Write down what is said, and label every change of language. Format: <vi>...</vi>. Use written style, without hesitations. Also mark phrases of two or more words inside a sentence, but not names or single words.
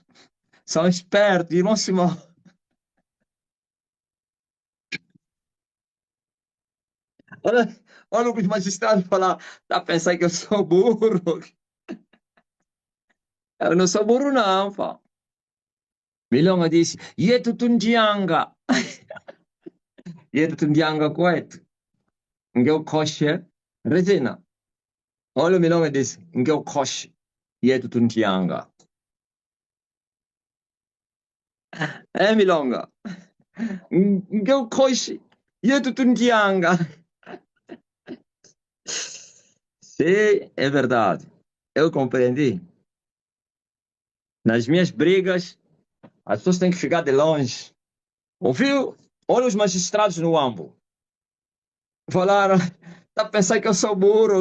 <pt>São espertos e vão se mal. Olha, olha o que os magistrados falaram. Tá pensando que eu sou burro? Eu não sou burro, não, pá. Milonga disse,</pt> <kmb>Yetu tundianga. Yetu tundianga kwetu. Ngeu koshe.</kmb> <pt>Regina. Olha o Milonga disse,</pt> <kmb>ngeu koshe. Yetu tundianga. É, Milonga. Ngeu koshe. Yetu tundianga.</kmb> <pt>Sim, é verdade. Eu compreendi. Nas minhas brigas, as pessoas têm que ficar de longe. Ouviu? Olha os magistrados no AMBO. Falaram, tá pensando que eu sou burro?</pt>